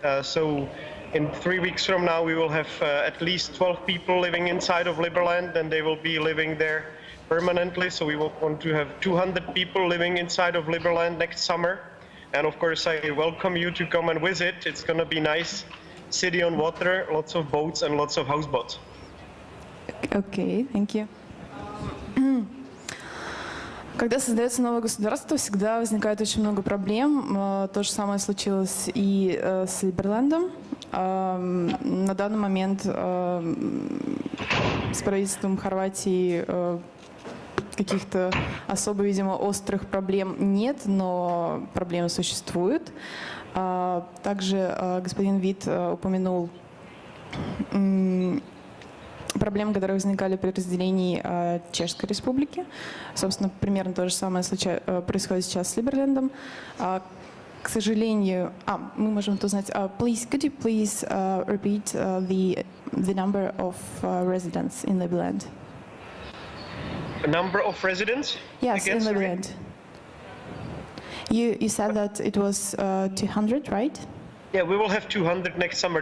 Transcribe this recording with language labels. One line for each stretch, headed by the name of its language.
English: So in 3 weeks from now, we will have at least 12 people living inside of Liberland, and they will be living there permanently. So we will want to have 200 people living inside of Liberland next summer. And of course, I welcome you to come and visit. It's going to be nice. City on Water, lots of boats and lots of houseboats. Okay, thank you.
Russian: Когда создается новое государство, всегда возникает очень много проблем. То же самое случилось и с Либерлендом. На данный момент с правительством Хорватии каких-то особо, видимо, острых проблем нет, но проблемы существуют. Также господин Вит упомянул проблемы, которые возникали при разделении Чешской Республики. Собственно, примерно то же самое происходит сейчас с Либерлендом. К сожалению, мы можем это узнать.
English: Could you please repeat the number of residents in Liberland? A number of residents? Yes, in Liberland. You said that it was 200, right? Yeah, we will have 200 next summer.